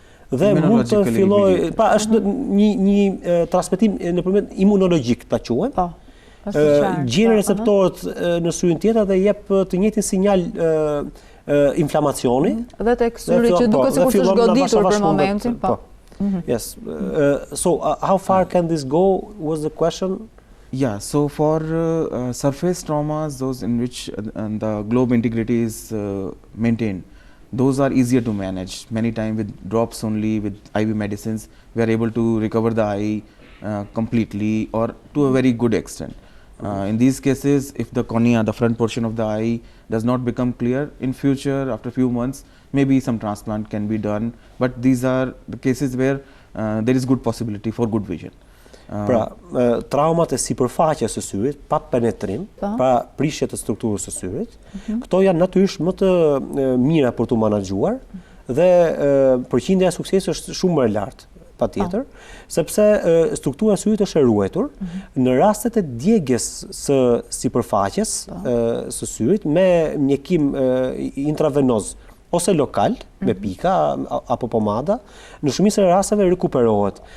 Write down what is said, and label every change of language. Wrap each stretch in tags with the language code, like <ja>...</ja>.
<sq>Dhe mund të fillojë, pra është një transmetim nëpërmjet imunologjik ta quajmë. Gjen receptorët në syrin tjetër dhe jep të njëjtin sinjal inflamacioni. Dhe tek syri që duket sikur është goditur për momentin.</sq> <en>Yes. So how far can this go was the question? Yeah, so for surface traumas, those in which the globe integrity is maintained, those are easier to manage. Many times with drops only, with IV medicines, we are able to recover the eye completely or to a very good extent. In these cases, if the cornea, the front portion of the eye, does not become clear, in future, after a few months, maybe some transplant can be done. But these are the cases where there is good possibility for good vision.</en> <sq>Pra, traumat e sipërfaqes së syrit, pa penetrim, pra prishje të strukturës së syrit, këto janë natyrisht më të mira për të menaxhuar dhe përqindja e suksesit është shumë më e lartë. Patjetër, sepse struktura e syrit është e ruetur në rastet e djegjes së sipërfaqes së syrit me mjekim intravenoz ose lokal me pika apo pomada, në shumicën e rasteve rekuperohet.</sq>